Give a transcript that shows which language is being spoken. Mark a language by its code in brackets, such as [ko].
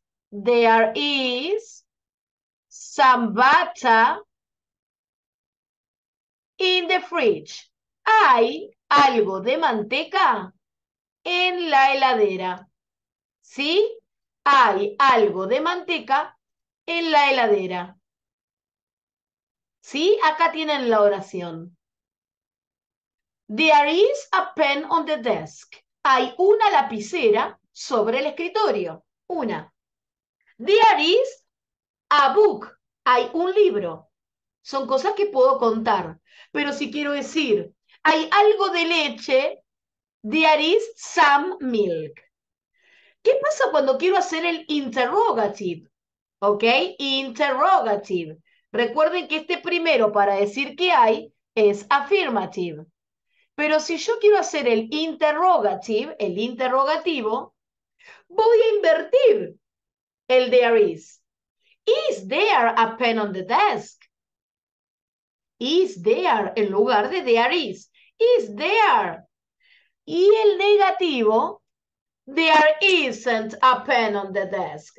[en] There is some butter in the fridge. [es] Hay algo de manteca en la heladera. ¿Sí? Hay algo de manteca en la heladera. ¿Sí? Acá tienen la oración. [en] There is a pen on the desk. [es] Hay una lapicera sobre el escritorio. Una. [en] There is a book. [es] Hay un libro. Son cosas que puedo contar. Pero si quiero decir, hay algo de leche, [en] there is some milk. [es] ¿Qué pasa cuando quiero hacer el interrogative? ¿Ok? Interrogative. Recuerden que este primero para decir que hay es affirmative. Pero si yo quiero hacer el interrogative, el interrogativo, voy a invertir el there is. [en] Is there a pen on the desk? Is there [es] en lugar de [en] there is. Is there. [es] Y el negativo, [en] there isn't a pen on the desk.